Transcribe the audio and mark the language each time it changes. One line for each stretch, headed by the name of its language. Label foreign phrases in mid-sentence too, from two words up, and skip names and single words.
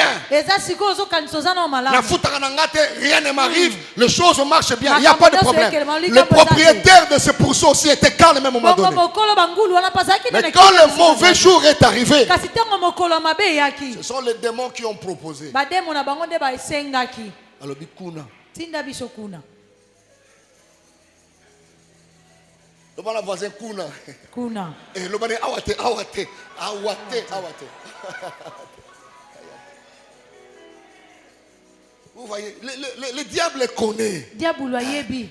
French: Rien ne m'arrive, les choses marchent bien, il n'y a pas de problème. Le propriétaire de ce pourceau aussi était calme même au moment donné. Mais quand le mauvais jour est arrivé, ce sont les démons qui ont proposé. Alors,
Lingala: Tinda biso kuna.
French: Le bon voisin kuna. Kuna. Et le bon awate. Vous voyez, le diable connaît.
Lingala: Diable yebi.